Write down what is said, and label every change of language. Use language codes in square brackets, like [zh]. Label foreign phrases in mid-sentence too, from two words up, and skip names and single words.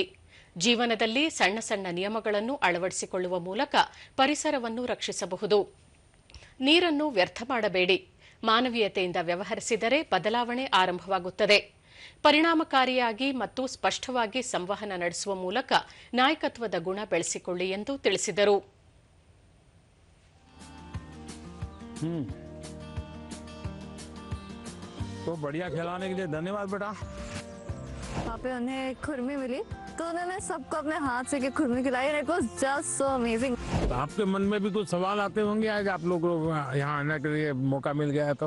[kn] ಜೀವನದಲ್ಲಿ ಸಣ್ಣ ಸಣ್ಣ ನಿಯಮಗಳನ್ನು ಅಳವಡಿಸಿಕೊಳ್ಳುವ ಮೂಲಕ ಪರಿಸರವನ್ನು ರಕ್ಷಿಸಬಹುದು. ನೀರನ್ನು ವ್ಯರ್ಥ ಮಾಡಬೇಡಿ. ಮಾನವೀಯತೆಯಿಂದ ವ್ಯವಹರಿಸಿದರೆ ಬದಲಾವಣೆ ಆರಂಭವಾಗುತ್ತದೆ. ಪರಿಣಾಮಕಾರಿಯಾಗಿ ಮತ್ತು ಸ್ಪಷ್ಟವಾಗಿ ಸಂವಹನ ನಡೆಸುವ ಮೂಲಕ ನಾಯಕತ್ವದ ಗುಣ ಬೆಳೆಸಿಕೊಳ್ಳಿ ಎಂದು ತಿಳಿಸಿದರು. [hi] तो बढ़िया खिलाने के लिए धन्यवाद बेटा. वहाँ पे उन्हें खुरमी मिली तो उन्होंने सबको अपने हाथ से के खुरमी खिलाई. [en] It was just so amazing. [hi] आपके मन में भी कुछ सवाल आते होंगे आज आप लोग यहाँ आने के लिए मौका मिल गया तो.